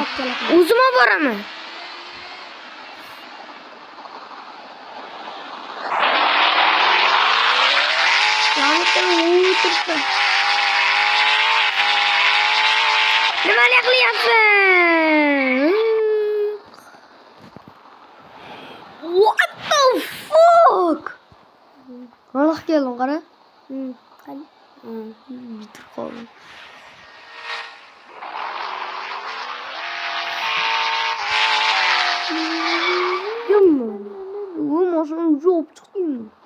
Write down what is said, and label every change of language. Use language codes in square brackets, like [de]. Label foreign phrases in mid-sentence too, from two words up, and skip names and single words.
[uz] O'zim olib boraman. Nima qilyapsan? [en] What the fuck? [uz] Qanaqa keldim qara. Qani? Bitirib qoldim. Yumma. Bu mashinani jo'p chiqdingmi?